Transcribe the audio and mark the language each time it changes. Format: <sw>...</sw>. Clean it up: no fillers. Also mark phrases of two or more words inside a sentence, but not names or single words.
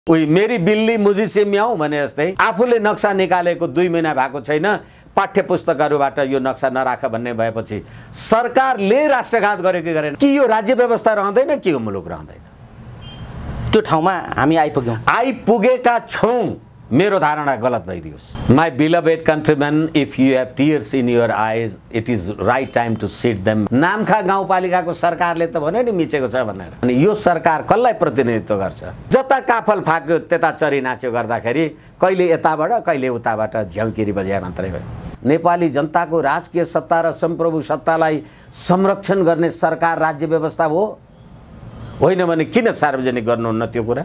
<ne>उही</ne> <hi>मेरी बिल्ली मुझी से म्याऊ</hi> <ne>भने जस्तै आफूले नक्सा निकालेको 2 महिना भएको छैन, पाठ्य पुस्तकहरुबाट यो नक्सा नराख भन्ने भएपछि सरकारले राष्ट्रघात गर्यो कि गरेन? कि यो राज्य व्यवस्था रहँदैन, कि यो मुलुक रहँदैन? त्यो ठाउँमा हामी आइपुगेका छौं। मेरो धारणा गलत भइदियोस्।</ne> <en>My beloved countrymen, If you have tears in your eyes, it is right time to shed them.</en> <ne>नामखा गाउँपालिकाको सरकारले त भन्यो नि मिचेको छ भनेर। अनि यो सरकार कसलाई प्रतिनिधित्व गर्छ? जता काफल फाक्यो त्यता चरी नाच्यो गर्दाखेरि कहिले यताबाट कहिले उताबाट झ्याउकिरी बजाए मात्रै भयो। नेपाली जनताको राजकीय सत्ता र सम्प्रभु सत्तालाई संरक्षण गर्ने सरकार राज्य व्यवस्था हो, होइन भने किन सार्वजनिक गर्नुहुन्न त्यो कुरा?</ne>